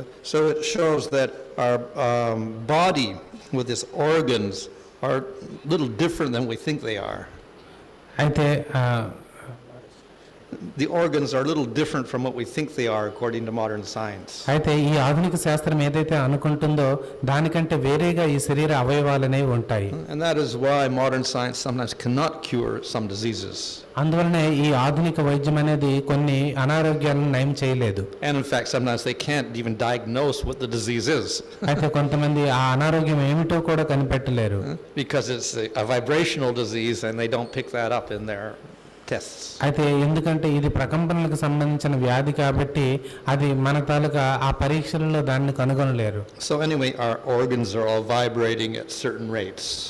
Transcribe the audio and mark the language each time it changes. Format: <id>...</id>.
<en>So it shows that our body with its organs are a little different than we think they are.</en> <te>అయితే</te> <en>The organs are a little different from what we think they are according to modern science.</en> <te>అయితే ఈ ఆధునిక శాస్త్రం ఏదైతే అనుకుంటుందో దానికంటే వేరేగా ఈ శరీర అవయవాలనేవి ఉంటాయి.</te> <en>And that is why modern science sometimes cannot cure some diseases.</en> <te>అందువలనే ఈ ఆధునిక వైద్యం అనేది కొన్ని అనారోగ్యాలను నయం చేయలేదు.</te> <en>And in fact sometimes they can't even diagnose what the disease is.</en> <te>అయితే కొంతమంది ఆ అనారోగ్యం ఏమిటో కూడా కనిపెట్టలేరు.</te> <en>Because it's a vibrational disease and they don't pick that up in their tests.</en> <te>అయితే ఎందుకంటే ఇది ప్రకంపనలకు సంబంధించిన వ్యాధి కాబట్టి అది మన తాలూకా ఆ పరీక్షలలో దాన్ని కనుగొనలేరు.</te> <en>So anyway our organs are all vibrating at certain rates.</en>